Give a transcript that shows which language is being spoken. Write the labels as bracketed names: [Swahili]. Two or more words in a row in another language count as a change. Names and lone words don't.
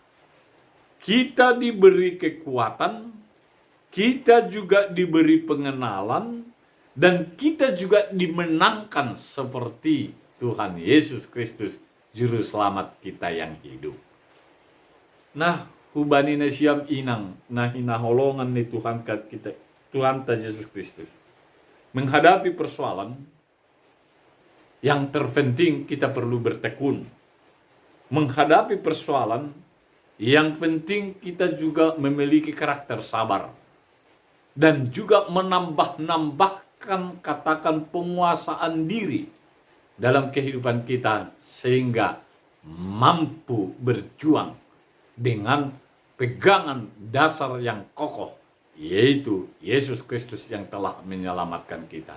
[Indonesian] Kita diberi kekuatan, kita juga diberi pengenalan, dan kita juga dimenangkan seperti Tuhan Yesus Kristus, Juru Selamat kita yang hidup. Nah, [Batak Simalungun] hubani na siam inang, nah hinaholongan ni Tuhan kita, Tuhan ta Yesus Kristus. [Indonesian] Menghadapi persoalan, yang terpenting kita perlu bertekun. Menghadapi persoalan, yang penting kita juga memiliki karakter sabar. Dan juga menambahkan katakan penguasaan diri dalam kehidupan kita sehingga mampu berjuang dengan pegangan dasar yang kokoh yaitu Yesus Kristus yang telah menyelamatkan kita.